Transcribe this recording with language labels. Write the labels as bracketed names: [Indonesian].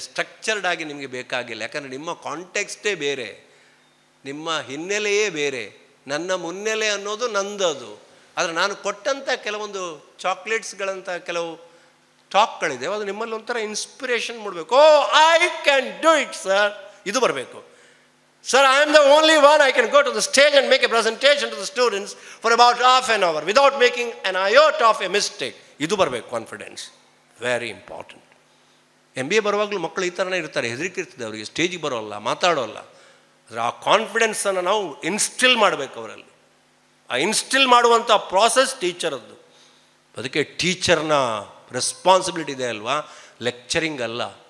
[Kannada] Structured ಆಗಿ ನಿಮಗೆ ಬೇಕಾಗಿಲ್ಲ. ಯಾಕಂದರೆ ನಿಮ್ಮ ಕಾಂಟೆಕ್ಸ್ಟೇ ಬೇರೆ, ನಿಮ್ಮ ಹಿನ್ನೆಲೆಯೇ ಬೇರೆ. ನನ್ನ ಮುನ್ನೆಲೆ ಅನ್ನೋದು ನಂದದು. ಆದರೆ ನಾನು ಕೊಟ್ಟಂಥ ಕೆಲವೊಂದು ಚಾಕ್ಲೇಟ್ಸ್ಗಳಂಥ ಕೆಲವು ಟಾಕ್ಗಳಿದೆ, ಅದು ನಿಮ್ಮಲ್ಲಿ ಒಂಥರ ಇನ್ಸ್ಪಿರೇಷನ್ ಮಾಡಬೇಕು. [English] oh, I can do it sir, [Kannada] ಇದು ಬರಬೇಕು. [English] Sir, I am the only one. I can go to the stage and make a presentation to the students for about half an hour without making an iota of a mistake. [Kannada] ಇದು ಬರಬೇಕು confidence, [English] Very important. [Kannada] MBA ಬರುವಾಗಲೂ ಮಕ್ಕಳು ಈ ಥರನೇ ಇರ್ತಾರೆ, ಹೆದರಿಕೆ ಇರ್ತದೆ ಅವರಿಗೆ, ಸ್ಟೇಜಿಗೆ ಬರೋಲ್ಲ, ಮಾತಾಡೋಲ್ಲ. ಆದರೆ ಆ ಕಾನ್ಫಿಡೆನ್ಸನ್ನು ನಾವು ಇನ್ಸ್ಟಿಲ್ ಮಾಡಬೇಕು ಅವರಲ್ಲಿ. ಆ ಇನ್ಸ್ಟಿಲ್ ಮಾಡುವಂಥ ಪ್ರಾಸೆಸ್ ಟೀಚರದ್ದು. ಅದಕ್ಕೆ ಟೀಚರ್ನ ರೆಸ್ಪಾನ್ಸಿಬಿಲಿಟಿ ಇದೆ ಅಲ್ವಾ, ಲೆಕ್ಚರಿಂಗ್ ಅಲ್ಲ.